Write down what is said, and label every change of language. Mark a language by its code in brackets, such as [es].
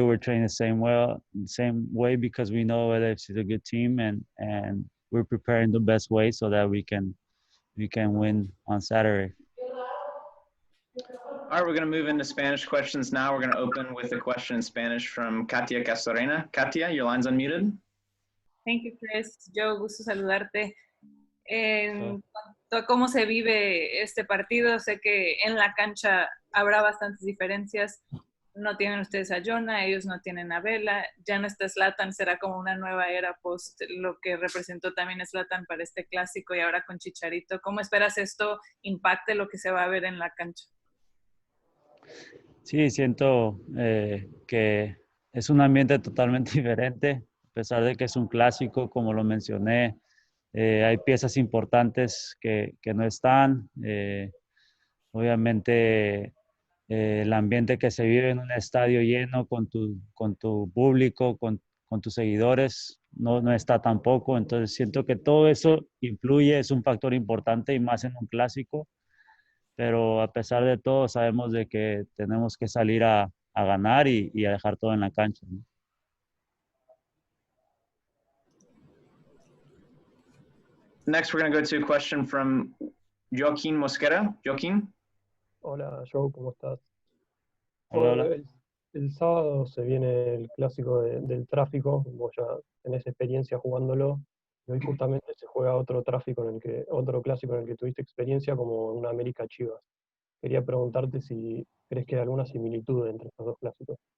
[en] We're trained the same way because we know LAFC is a good team, and we're preparing the best way so that we can win on Saturday. All right, we're going to move into Spanish questions now. We're going to open with a question in Spanish from Katia Castorena. Katia, your line's unmuted. Thank you, Chris. Joe, [es] gusto saludarte. En cuanto a cómo se vive este partido, sé que en la cancha habrá bastantes diferencias. No tienen ustedes a Jonah, ellos no tienen a Vela, ya no está Zlatan, será como una nueva era post lo que representó también Zlatan para este clásico y ahora con Chicharito. ¿Cómo esperas esto impacte lo que se va a ver en la cancha? Sí, siento que es un ambiente totalmente diferente, a pesar de que es un clásico, como lo mencioné. Hay piezas importantes que no están. Obviamente, el ambiente que se vive en un estadio lleno con tu público, con tus seguidores, no está tampoco. Entonces, siento que todo eso influye, es un factor importante y más en un clásico. Pero a pesar de todo, sabemos de que tenemos que salir a ganar y a dejar todo en la cancha, ¿no? [en] Next, we're going to go to a question from Joaquín Mosquera. Joaquín? [es] Hola, Joe, ¿cómo estás? Hola, hola. El sábado se viene el clásico del tráfico, vos ya tenés experiencia jugándolo, y hoy justamente se juega otro clásico en el que tuviste experiencia, como una América Chivas. Quería preguntarte si crees que hay alguna similitud entre estos dos clásicos.